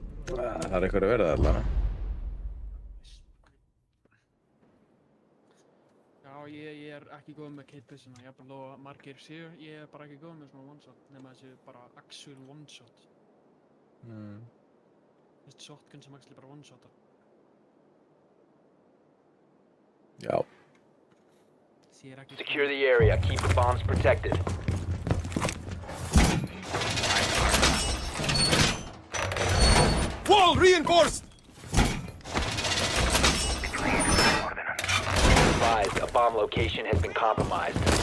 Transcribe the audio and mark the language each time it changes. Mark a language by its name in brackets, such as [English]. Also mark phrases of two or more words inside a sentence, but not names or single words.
[Icelandic] Það er eitthvað að verða allavega. Já, ég er ekki góð með Kate Bissona, jafnvel þó að margir séu, ég er bara ekki góð með svona one-shot, nema þessi bara [English] actual one-shot. [Icelandic] Þessi shotgun sem actually bara one-shota. Já. Sér ekki... [English] Secure the area. Keep the bombs protected. Wall reinforced! Advised, a bomb location has been compromised.